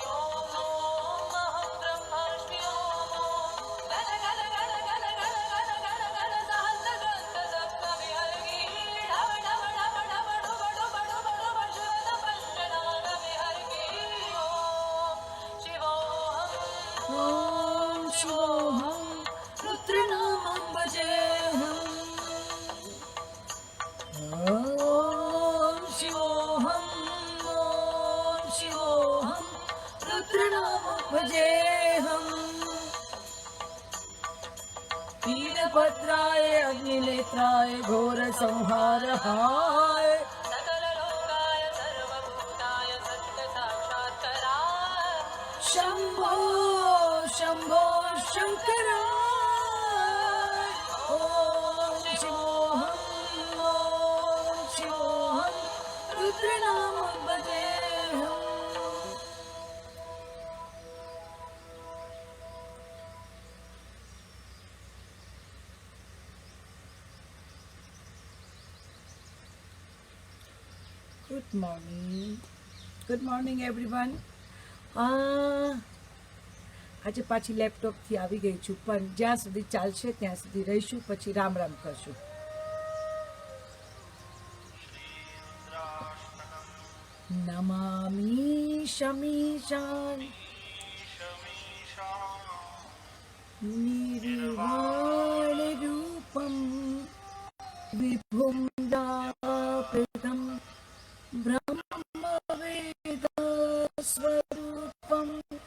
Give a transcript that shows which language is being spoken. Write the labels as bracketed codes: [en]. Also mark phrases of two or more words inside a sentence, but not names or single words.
[sa] ओम् अहं ब्रह्मास्मि ओम् गण गण गण गण गण गण गण गण सहस्रगन्ध सप्तविहर्गी डव डव डव डव डुब डुब डुब डुब शुभ पञ्चनागविहर्गी ओम् शिवोऽहम् ઓમ શિવોહમ રુદ્રનામં ભજેહમ. ઓમ શિવોહમ રુદ્રનામં ભજેહમ. વીરભદ્રાય અગ્નિનેત્રાય ઘોર સંહારહાય. सकललोकाय सर्वभूताय सत्यसाक्षात्कराय શંભો શંભો શંકરાય. ઓમ શિવોહમ રુદ્રનામં ભજેહમ. [en] Good morning. Good morning everyone. [gu] આજે પાછી લેપટોપથી આવી ગઈ છું, પણ જ્યાં સુધી ચાલશે ત્યાં સુધી રહીશું, પછી રામ રામ કરશું. [sa] નમામિ શમીશાન નિર્વાણ રૂપમ વિભુમ દાપિતમ બ્રહ્મ વેદ સ્વરૂપમ.